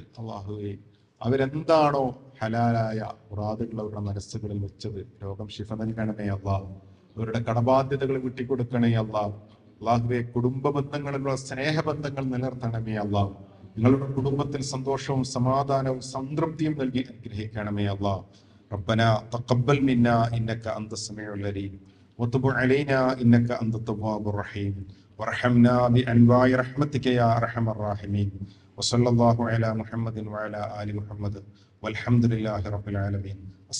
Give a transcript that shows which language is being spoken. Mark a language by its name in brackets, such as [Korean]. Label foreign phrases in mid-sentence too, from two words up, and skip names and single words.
[Malayalam] അല്ലാഹുവേ, അവരെന്താണോ ഹലാലായ മുറാദുകൾ അവരുടെ മനസ്സുകളിൽ വെച്ചത്, രോഗം ശിഫ നൽകണമേ അല്ലാഹ്. അവരുടെ കടബാധ്യതകൾ വിട്ടിക്കൊടുക്കണേ അല്ലാഹ്. അല്ലാഹുവേ, കുടുംബ ബന്ധങ്ങളിലുള്ള സ്നേഹബന്ധങ്ങൾ നിലനിർത്തണമേ അല്ലാഹ്. നിങ്ങളുടെ കുടുംബത്തിൽ സന്തോഷവും സമാധാനവും സംതൃപ്തിയും നൽകി അനുഗ്രഹിക്കണമേ അല്ലാഹ്. [Arabic] ربنا تقبل منا إنك أنت السميع العليم وتب علينا إنك أنت التواب الرحيم وارحمنا بأنواع رحمتك يا أرحم الراحمين وصلى الله على محمد وعلى آل محمد والحمد لله رب العالمين.